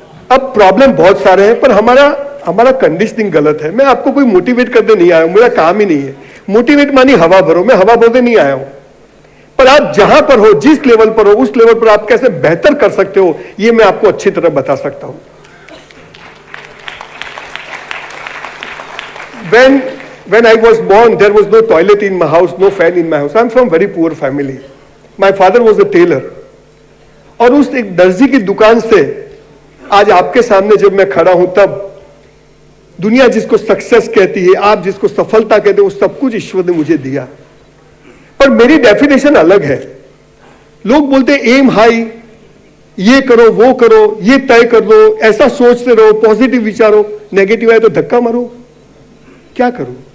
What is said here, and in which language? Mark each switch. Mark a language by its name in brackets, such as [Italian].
[Hindi] अब प्रॉब्लम बहुत सारे हैं, पर हमारा कंडीशनिंग गलत है। मैं आपको कोई मोटिवेट करने नहीं आया हूं, मेरा काम ही नहीं है। मोटिवेट मानी हवा भरो, मैं हवा भरने नहीं आया हूं। पर आप जहां पर हो, जिस लेवल पर हो, उस लेवल पर आप कैसे बेहतर कर सकते हो, ये मैं आपको अच्छी तरह बता सकता हूं। [English] When I was born, there was no toilet in my house, no fan in my house. I'm from very poor family. My father was a tailor. [Hindi] और उस एक दर्जी की दुकान से आज आपके सामने जब मैं खड़ा हूं, तब दुनिया जिसको सक्सेस कहती है, आप जिसको सफलता कहते हो, वो सब कुछ ईश्वर ने मुझे दिया। पर मेरी डेफिनेशन अलग है। लोग बोलते एम हाई, ये करो वो करो, ये तय कर लो, ऐसा सोचते रहो, पॉजिटिव विचारो, नेगेटिव आए तो धक्का मारो। क्या करूं?